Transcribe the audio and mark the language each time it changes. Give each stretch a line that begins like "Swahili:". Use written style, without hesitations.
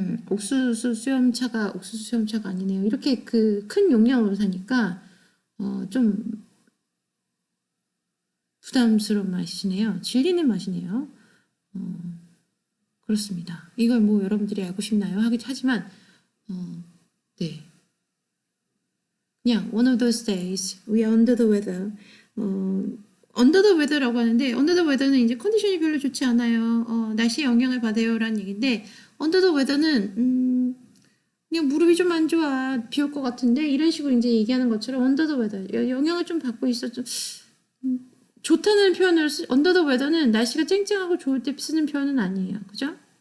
Korean: 옥수수 수염차가 아니네요. 이렇게 그 큰 용량으로 사니까 좀 부담스러운 맛이네요. 질리는 맛이네요. 그렇습니다. 이걸 뭐 여러분들이 알고 싶나요? 하지만 네.
English: 그냥 one of those days we are under the weather. under the weather
Korean: 라고 하는데 under the weather는 이제 컨디션이 별로 좋지 않아요. 날씨에 영향을 받아요라는 얘기인데
English: under the weather
Korean: 는 그냥 무릎이 좀 안 좋아. 비 올 것 같은데 이런 식으로 이제 얘기하는 것처럼
English: under the weather
Korean: 영향을 좀 받고 있어. 좀 좋다는 표현을
English: under the weather
Korean: 는 날씨가 쨍쨍하고 좋을 때 쓰는 표현은 아니에요. 그죠?